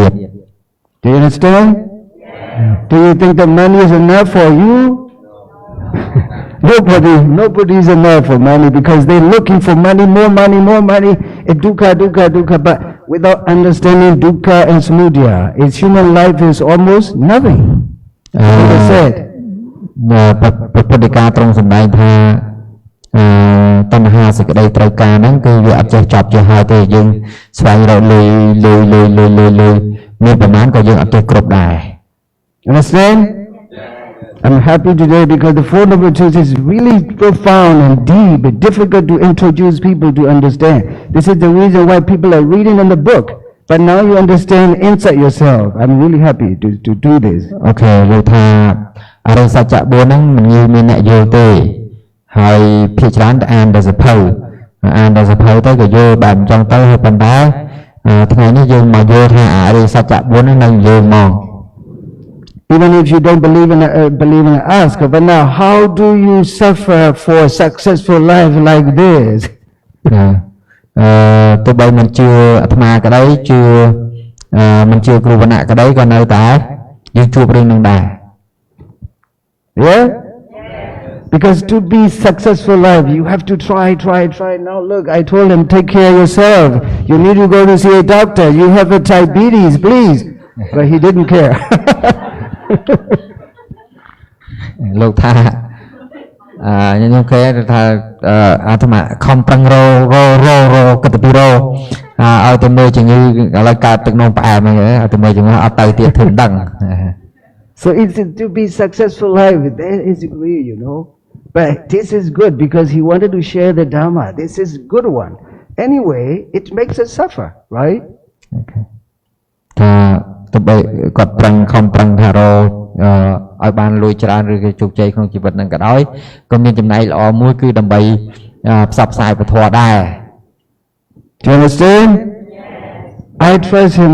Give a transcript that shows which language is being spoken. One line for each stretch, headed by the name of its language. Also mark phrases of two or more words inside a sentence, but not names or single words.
English: Do you understand? Do you think the money is enough for you? Nobody is enough for money because they're looking for money, more money, more money. Dukkha. But without understanding dukkha and samudaya, its human life is almost nothing. Like I said.
Khmer: ពុទ្ធិកាត្រង់សម្ដែងថាតណ្ហាសេចក្តីត្រូវការហ្នឹងគឺវាអត់ចេះចប់ចេះហើយទេយើងស្វែងរកលុយមានប្រមាណក៏យើងអត់ចេះគ្រប់ដែរ Understand?
English: I'm happy today because the Four Noble Truths is really profound and deep, but difficult to introduce people to understand. This is the reason why people are reading in the book, but now you understand inside yourself. I'm really happy to do this.
Khmer: Okay, លោកថាអរិយសច្ចៈ4ហ្នឹងមិនងាយមានអ្នកយល់ទេហើយភាគច្រើនតែអានតែសភៅទៅក៏យល់បែបអញ្ចឹងទៅហើយប៉ុន្តែថ្ងៃនេះយើងមកយល់ថាអរិយសច្ចៈ4ហ្នឹងនៅយើងមក
English: Even if you don't believe in ask, but now how do you suffer for a successful life like this?
Khmer: ទោះបីមិនជឿអាត្មាក្តីជឿមិនជឿគ្រូវណ្ណៈក្តីក៏នៅតែយើងជួបរឿងនឹងដែរ
English: Yeah? Because to be successful life, you have to try. Now look, I told him, take care of yourself. You need to go to see a doctor. You have a diabetes, please. But he didn't care.
Khmer: លោកថាខ្ញុំគេថាអាត្មាខំប្រឹងរកទៅពីរឲ្យទៅមើលជំងឺឥឡូវកើតទឹកនោមផ្អែមហ្នឹងឲ្យទៅមើលជំងឺអត់ទៅទៀតធ្វើដឹង
English: So it's to be successful life, that is agree, But this is good because he wanted to share the Dharma. This is good one. Anyway, it makes us suffer, right? Okay.
Khmer: ថាទៅបីគាត់ខំប្រឹងថារឲ្យបានលុយច្រើនឬក៏ជោគជ័យក្នុងជីវិតហ្នឹងក៏ដោយក៏មានចំណែកល្អមួយគឺដើម្បីផ្សព្វផ្សាយពធដែរ
English: Do you understand? I trust him.